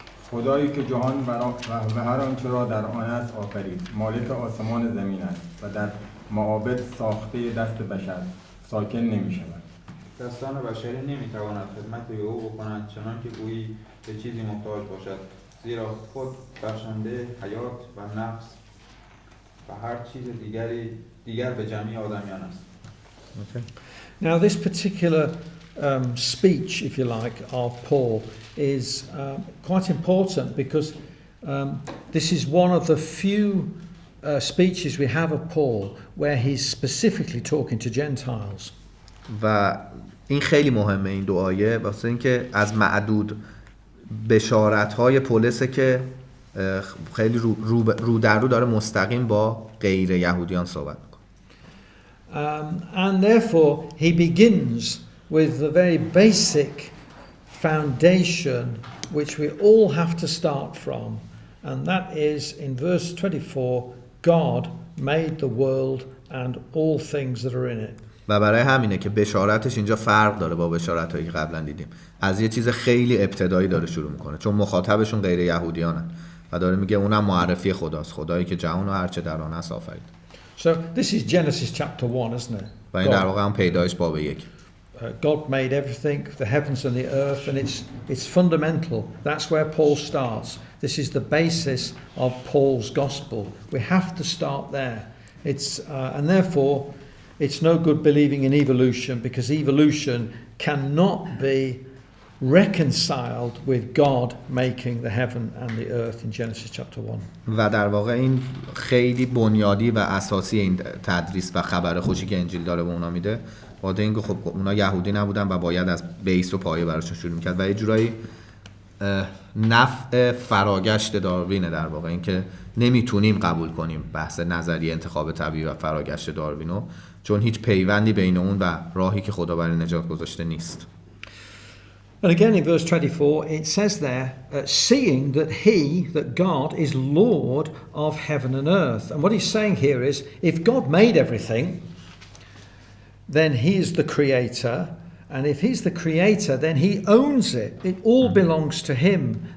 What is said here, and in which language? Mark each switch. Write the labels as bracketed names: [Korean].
[Persian] خدایی که جهان و هر آنچه را در آن است آفرید، مالک آسمان زمین است و در معابد ساخته دست بشر ساکن نمی شود. دستان بشری نمیتواند خدمت به او بکند چنان که گویی به چیزی محتاج باشد، زیرا خود بخشنده حیات و نفس و هر چیز دیگر به جمعی آدمیان است. [English] Okay. Now this particular speech, if you like, of Paul is quite important because this is one of the few speeches we have of Paul where he's specifically talking to Gentiles. [Persian] و این خیلی مهمه این دو آیه واسه اینکه از معدود بشارت‌های پولسه که خیلی رو در رو داره مستقیم با غیر یهودیان صحبت می‌کنه. [English] And therefore he begins with the very basic foundation which we all have to start from, and that is in verse 24, God made the world and all things that are in it. [Persian] و برای همینه که بشارتش اینجا فرق داره با بشارت‌هایی که قبلا دیدیم. از یه چیز خیلی ابتدایی داره شروع میکنه چون مخاطبشون غیر یهودیانن و داره میگه اونم معرفی خداست، خدایی که جهان و هر چه در آن هست آفرید. [English] So this is Genesis chapter 1, isn't it? [Persian] و این در واقع هم پیدایش باب 1. [English] God made everything, the heavens and the earth, and it's fundamental. That's where Paul starts. This is the basis of Paul's gospel. We have to start there. And therefore it's no good believing in evolution because evolution cannot be reconciled with God making the heaven and the earth in Genesis chapter 1. [Persian] و در واقع این خیلی بنیادی و اساسی این تدریس و خبر خوشی که انجیل داره به اونا میده. بعد اینکه خب اونا یهودی نبودن و باید از بیس و پایه براشون شروع میکرد و یه جورایی نفع فراگشت داروینه در واقع اینکه نمیتونیم قبول کنیم بحث نظریه انتخاب طبیعی و فراگشت داروینو چون هیچ پیوندی بین اون و راهی که خدا برای نجات گذاشته نیست. [English] And again in verse 24 it says there, seeing that God is Lord of heaven and earth. And what he's saying here is, if God made everything, then he is the creator. And if he's the creator, then he owns it. It all belongs to him.